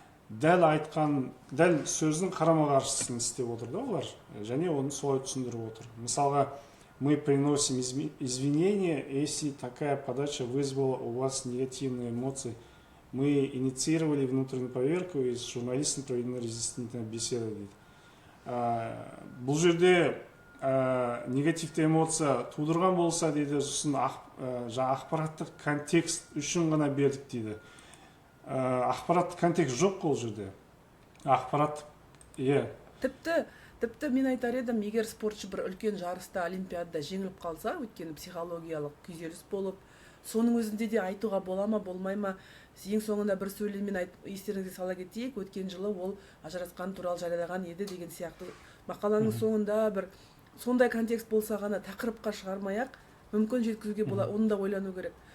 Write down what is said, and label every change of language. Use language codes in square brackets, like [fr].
[kk] Дәл сөздің қарама-қарсысын істеп отыр да олар, және оны солай түсіндіріп отыр. [ru] Мысалға, мы приносим извинения, если такая подача вызвала у вас негативные эмоции. Мы инициировали внутреннюю проверку, и с журналистом проведена разъяснительная беседа. [kk] Бұл жерде негативті эмоция тудырған болса, дейді, сосын ақпараттық контекст үшін ғана бердік, дейді. Ақпараттық контекст жоқ ол жерде. Ақпараттық, тіпті мен айтар едім, егер спортшы бір үлкен жарыста олимпиадада жеңіліп қалса, өйткені психологиялық күйзеліс болып, соның өзінде де айтуға бола ма болмай ма, ең соңында бір сөйлеммен естеріңізге сала кетейік, өткен жылы ол ажырасқан туралы жариялаған еді деген сияқты мақаланың соңында бір сондай контекст болса ғана тақырыпқа шығармай-ақ мүмкін жеткізуге бола, оны да ойлану керек.